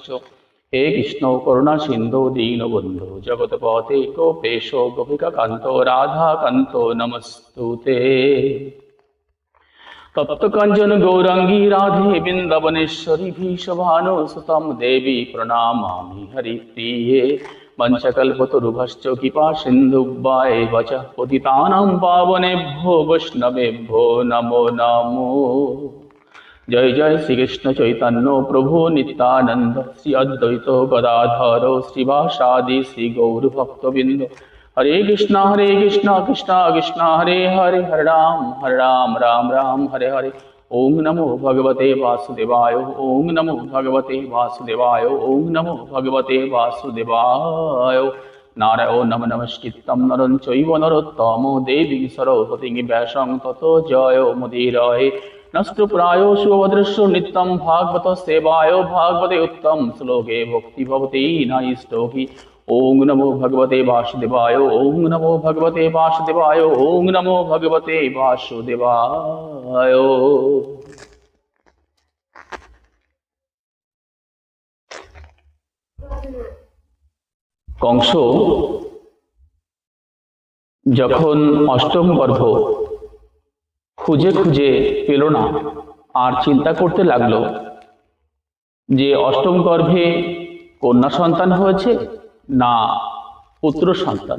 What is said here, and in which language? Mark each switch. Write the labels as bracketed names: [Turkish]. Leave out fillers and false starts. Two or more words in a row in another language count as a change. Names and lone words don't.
[Sanskrit] হে কৃষ্ণ করুণা সিন্ধু দীনবন্ধু জগৎপতে গোপেশ গোপিকা কান্ত রাধা কান্ত নমস্তুতে। তপ্ত কাঞ্চন গৌরাঙ্গী রাধে বৃন্দাবনেশ্বরী ভীষভানুসুতম দেবী প্রণামামি হরিপ্রিয়ে। পঞ্চকল্পতরুভশ্চ কৃপা সিন্ধুভ্যেব চ পতিতানাং পাবনেভ্যো বৈষ্ণবেভ্যো নমো নমো। জয় জয় শ্রীকৃষ্ণ চৈতন্য প্রভু নিত্যানন্দ শ্রী অদ্বৈত গদাধর শ্রীবাসাদি শ্রী গৌর ভক্তবৃন্দ। হরে কৃষ্ণ কৃষ্ণ কৃষ্ণ হরে হরে হরে রাম রাম রাম হরে হরে। ওম নমো ভগবতে বাসুদেবায় ওম নমো ভগবতে বাসুদেবায় ওম নমো ভগবতে বাসুদেবায়। নারায়ণ নমস্কৃত্যং নরং চৈব নরোত্তমো দেবী সরস্বতী ব্যাসং ততো জয় মুদীরয়ে। নষ্টপ্রায় সুভদ্রস্য নিত্যং ভাগবত সেবায় ভাগবতে উত্তম শ্লোকে ভক্তি ভবতি নৈষ্টকি। ওং নমো ভগবতে বাসুদেবায় ওং নমো ভগবতে বাসুদেবায় ওং নমো ভগবতে বাসুদেবায়। [Bangla] কংস যখন অষ্টম গর্ভ খুঁজে খুঁজে পেল না, আর চিন্তা করতে লাগলো যে অষ্টম গর্ভে কন্যা সন্তান হয়েছে না পুত্র সন্তান।